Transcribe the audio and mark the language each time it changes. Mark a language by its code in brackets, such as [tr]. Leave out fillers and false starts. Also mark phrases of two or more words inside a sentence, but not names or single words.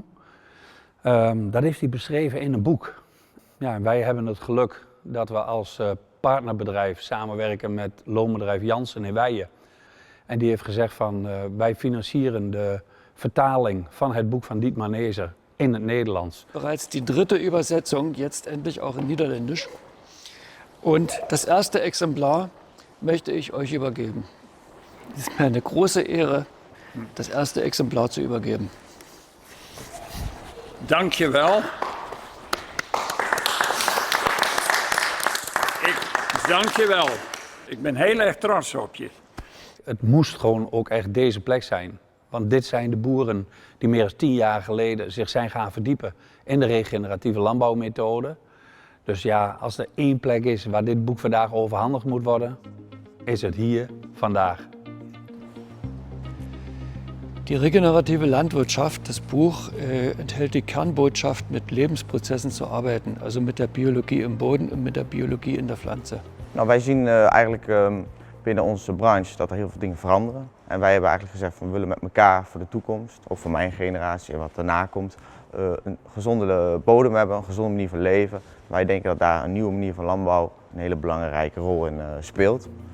[nl] Dat heeft hij beschreven in een boek. Ja, en wij hebben het geluk dat we als partnerbedrijf samenwerken met loonbedrijf Jansen in Weijen. En die heeft gezegd van wij financieren de vertaling van het boek van Dietmar Nezer in het Nederlands. [de] Bereits die dritte Übersetzung, jetzt endlich auch in Niederländisch. Und das erste Exemplar möchte ich euch übergeben. Es ist mir eine große Ehre, das erste Exemplar zu übergeben. [nl] Dank je wel. Dank je wel. Ik ben heel erg trots op je. Het moest gewoon ook echt deze plek zijn. Want dit zijn de boeren die meer dan 10 jaar geleden zich zijn gaan verdiepen in de regeneratieve landbouwmethode. Dus ja, als er één plek is waar dit boek vandaag overhandigd moet worden, is het hier vandaag. [de] Die regenerative Landwirtschaft, das Buch, enthält die Kernbotschaft, mit Lebensprozessen zu arbeiten. Also mit der Biologie im Boden und mit der Biologie in der Pflanze. [nl] Nou, wij zien eigenlijk binnen onze branche dat er heel veel dingen veranderen. En wij hebben eigenlijk gezegd van we willen met elkaar voor de toekomst, ook voor mijn generatie en wat daarna komt, een gezonde bodem hebben, een gezonde manier van leven. Wij denken dat daar een nieuwe manier van landbouw een hele belangrijke rol in speelt.